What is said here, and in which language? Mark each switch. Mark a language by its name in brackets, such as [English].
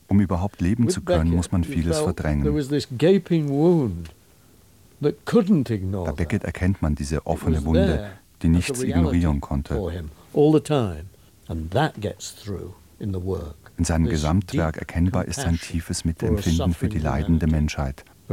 [German] Um überhaupt leben zu können, muss man vieles verdrängen. [English] There was this gaping wound that couldn't ignore. [German] Bei Beckett erkennt man diese offene Wunde, die nichts ignorieren konnte. [English] All the time, and that gets through in the work. [German] In seinem Gesamtwerk erkennbar ist sein tiefes Mitempfinden für die leidende Menschheit.